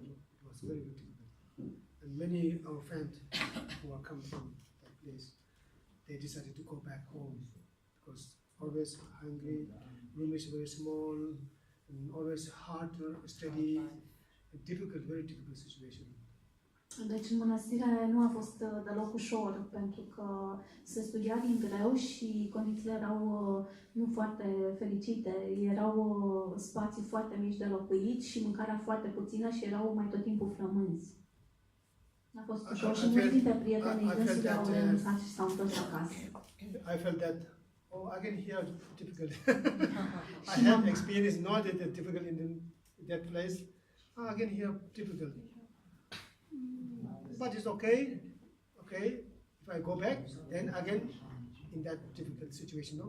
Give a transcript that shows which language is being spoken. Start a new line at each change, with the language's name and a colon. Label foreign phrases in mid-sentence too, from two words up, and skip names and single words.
English: It was very, very difficult. And many of our friends who are come from that place, they decided to go back home because always hungry, room is very small, and always hard to study, a difficult, very difficult situation.
Romanian: Deci în mănăstire nu a fost deloc ușor, pentru că se studia din greu și condițiile erau nu foarte fericite. Erau spații foarte mici de locuit și mâncarea foarte puțină și erau mai tot timpul flămânzi. A fost ușor și mulți dintre prietenii dânsului au renunțat și s-au întors acasă.
English: I felt that, I can hear difficult. I had experience not that difficult in that place. I can hear difficult. But it's okay. If I go back, then again in that difficult situation, no?